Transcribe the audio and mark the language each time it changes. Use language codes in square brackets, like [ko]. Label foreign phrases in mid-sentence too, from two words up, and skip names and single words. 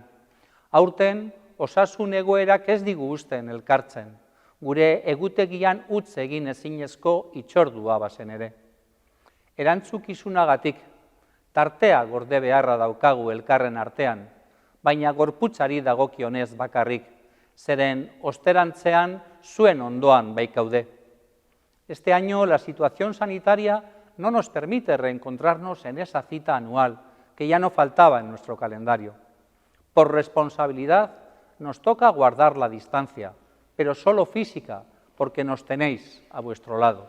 [eu] Aurten, osasun egoerak ez digu uzten elkartzen, gure egutegian utz egin ezinezko itxordua bazen ere. Erantzukizunagatik, tartea gorde beharra daukagu elkarren artean, baina gorputzari dagokionez bakarrik, zeren osterantzean zuen ondoan baikaude. [es] Este año la situación sanitaria no nos permite reencontrarnos en esa cita anual que ya no faltaba en nuestro calendario. Por responsabilidad nos toca guardar la distancia, pero solo física, porque nos tenéis a vuestro lado.